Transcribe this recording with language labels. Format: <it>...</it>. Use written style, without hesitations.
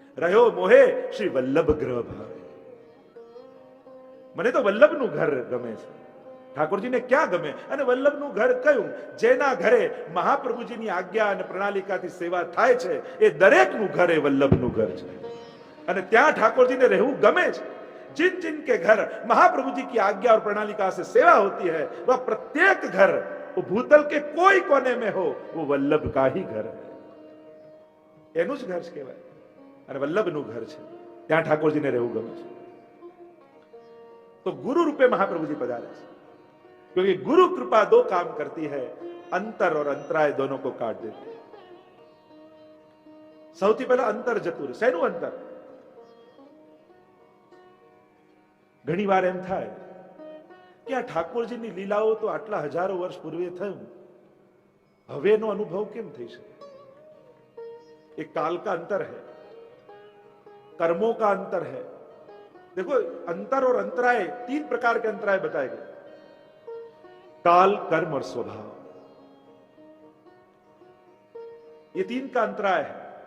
<hi>રહ્યો મોહે શ્રી વલ્લભ ગ્રહ ભાવે.</hi> <gu>મને તો વલ્લભનું ઘર ગમે છે. ઠાકોરજીને ક્યાં ગમે? અને વલ્લભનું ઘર કયું? જેના ઘરે મહાપ્રભુજીની આજ્ઞા અને પ્રણાલિકાથી સેવા થાય છે એ દરેકનું ઘર એ વલ્લભનું ઘર છે. અને ત્યાં ઠાકોરજીને રહેવું ગમે છે.</gu> <hi>जिन जिन के घर महाप्रभु जी की आज्ञा और प्रणालिका से सेवा होती है वह प्रत्येक घर वो भूतल के कोई कोने में हो वो वल्लभ का ही घर है.</hi> <gu>એનું જ ઘર કહેવાય અને વલ્લભનું ઘર છે. ત્યાં ઠાકોરજીને રહેવું ગમે છે.</gu> <hi>तो गुरु रूपे महाप्रभु जी पधारे છે. क्योंकि गुरु कृपा दो काम करती है, अंतर और अंतराय दोनों को काट देती है.</hi> <gu>સૌથી પહેલા અંતર જતું રહે. શેનું અંતર? ઘણી વાર એમ થાય કે આ ઠાકોરજીની લીલાઓ તો આટલા હજારો વર્ષ પૂર્વે થયું, હવેનો અનુભવ કેમ થઈ શકે?</gu> <hi>एक काल का अंतर है, कर्मों का अंतर है. देखो अंतर और अंतराय, तीन प्रकार के अंतराय बताए गए. काल, कर्म और स्वभाव, ये तीन का अंतराय है.</hi>